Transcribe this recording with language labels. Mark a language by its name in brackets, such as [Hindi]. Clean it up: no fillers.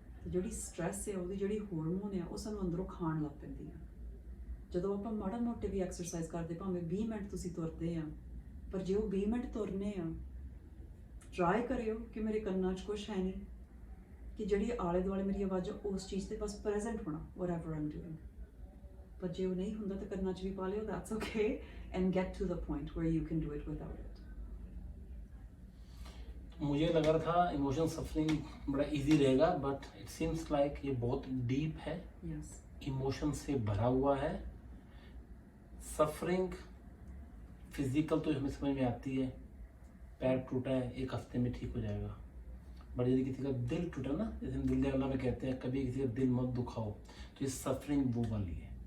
[Punjabi] ਜਿਹੜੀ ਸਟ੍ਰੈਸ ਹੈ, ਉਹਦੀ ਜਿਹੜੀ ਹਾਰਮੋਨ ਹੈ, ਉਹ ਸਾਨੂੰ ਅੰਦਰੋਂ ਖਾਣ ਲੱਗ ਪੈਂਦੀ ਹੈ. ਜਦੋਂ ਆਪਾਂ ਮਾੜਾ ਮੋਟੇ ਵੀ ਐਕਸਰਸਾਈਜ਼ ਕਰਦੇ, ਭਾਵੇਂ 20 ਮਿੰਟ ਤੁਸੀਂ ਤੁਰਦੇ ਆ, ਪਰ ਜੇ ਉਹ 20 ਮਿੰਟ ਤੁਰਨੇ ਆ, ਟਰਾਈ ਕਰਿਓ ਕਿ ਮੇਰੇ ਕੰਨਾਂ 'ਚ ਕੁਛ ਹੈ ਨਹੀਂ, ਕਿ ਜਿਹੜੀ ਆਲੇ ਦੁਆਲੇ ਮੇਰੀ ਆਵਾਜ਼, ਉਸ ਚੀਜ਼ ਤੇ ਬਸ ਪ੍ਰੈਜ਼ੈਂਟ ਹੋਣਾ, [English] whatever I'm doing. [Punjabi] ਪਰ ਜੇ ਉਹ ਨਹੀਂ ਹੁੰਦਾ ਤਾਂ ਕੰਨਾਂ 'ਚ ਵੀ ਪਾ ਲਿਓ, [English] that's okay, and get to the point where you can do it without it. [Hindi] मुझे लग रहा था इमोशनल सफरिंग बड़ा इजी रहेगा, [English] but it seems like [Hindi] ये बहुत डीप है, [English] yes [Hindi] इमोशन से भरा हुआ है। सफरिंग फिजिकल तो हमें समझ में आती है, पैर टूटा है 1 हफ्ते में ठीक हो जाएगा, बट यदि किसी का दिल टूटा ना, जैसे हम दिल दहला में कहते हैं कभी किसी का दिल मत दुखाओ, तो ये सफरिंग वो वाली है।